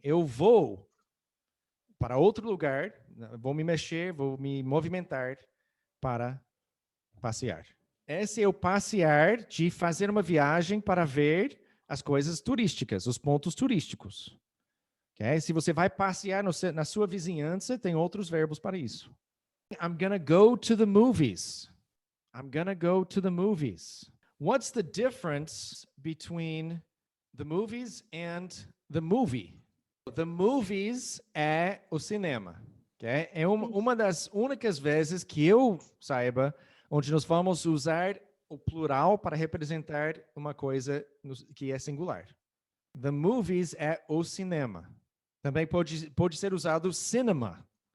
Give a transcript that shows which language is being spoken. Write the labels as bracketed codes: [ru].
[pt] Eu vou para outro lugar, vou me mexer, vou me movimentar para passear. Esse é o passear de fazer uma viagem para ver as coisas turísticas, os pontos turísticos. Okay? Se você vai passear na sua vizinhança, tem outros verbos para isso. [en] I'm gonna go to the movies. I'm gonna go to the movies. What's the difference between the movies and the movie? [pt] The movies é o cinema. Okay? É uma das únicas vezes que eu saiba onde nós vamos usar o plural para representar uma coisa que é singular. The movies é o cinema. Também pode ser usado cinema.